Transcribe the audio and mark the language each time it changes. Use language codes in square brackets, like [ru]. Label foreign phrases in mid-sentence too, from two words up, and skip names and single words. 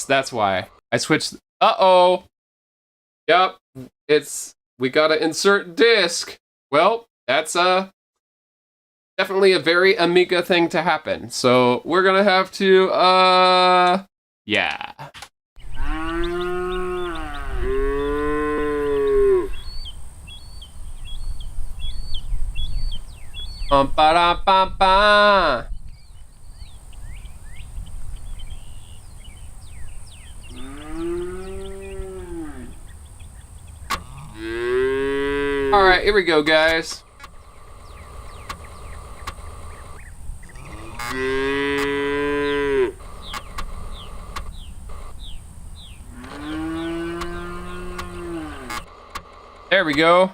[en] That's why. I switched... Uh-oh. Yep. We gotta insert disc. Well, that's definitely a very Amiga thing to happen. So we're gonna have to, yeah. Ba-da-ba-ba. All right, here we go, guys. There we go.